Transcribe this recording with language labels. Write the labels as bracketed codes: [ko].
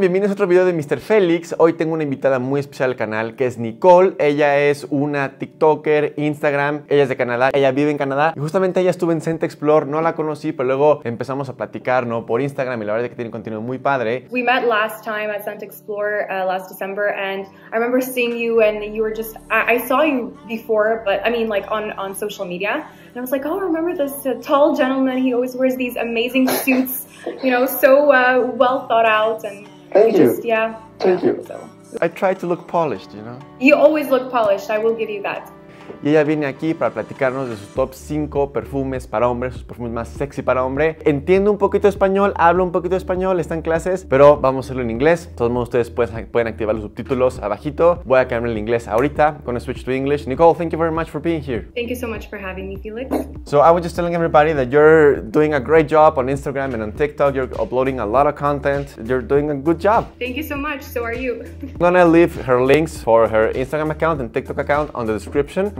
[es] Bienvenidos a otro video de Mr. Félix. Hoy tengo una invitada muy especial al canal que es Nicole. Ella es una TikToker, Instagram. Ella es de Canadá, ella vive en Canadá. Y justamente ella estuvo en Scent Explore, no la conocí, pero luego empezamos a platicar, ¿no? Por Instagram y la verdad es que tiene contenido muy padre. [en] We met last time at Scent Explore last December, and I remember seeing you and you were just, I saw you before, but I mean like on social media. And I was like, oh, I remember this tall gentleman. He always wears these amazing suits, you know, so well thought out. And Thank you. Just, yeah. Thank you. So. I try to look polished, you know. You always look polished. I will give you that. [es] Y ella viene aquí para platicarnos de sus top 5 perfumes para hombre, sus perfumes más sexy para hombre. Entiendo un poquito de español, hablo un poquito de español, está en clases, pero vamos a hacerlo en inglés. De todos modos, ustedes pueden activar los subtítulos abajito. Voy a cambiar el inglés ahorita. [en] Gonna switch to English. Nicole, thank you very much for being here. Thank you so much for having me, Felix. So I was just telling everybody that you're doing a great job on Instagram and on TikTok. You're uploading a lot of content. You're doing a good job. Thank you so much. So are you. I'm gonna leave her links for her Instagram account and TikTok account on the description.